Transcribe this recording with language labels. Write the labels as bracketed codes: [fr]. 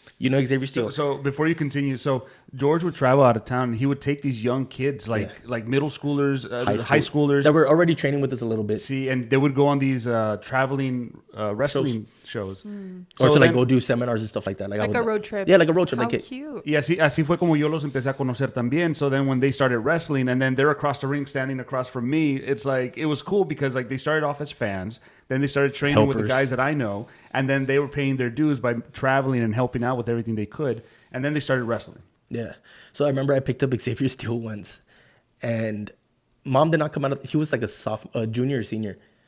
[en] You know Xavier Steele. So before you continue, so George would travel out of town and he would take these young kids, like middle schoolers, high schoolers that were already training with us a little bit. See, and they would go on these traveling wrestling shows. Or to like go do seminars and stuff like that. Like a road trip. Yeah, like a road trip. How like cute. [es] Y así fue como yo los empecé a conocer también. [en] So then when they started wrestling and then they're across the ring standing across from me, it's like, it was cool because like they started off as fans. Then they started training with the guys that I know. And then they were paying their dues by traveling and helping out with everything they could. And then they started wrestling. Yeah. So I remember I picked up Xavier Steele once. And mom did not come out of... He was like a junior or senior.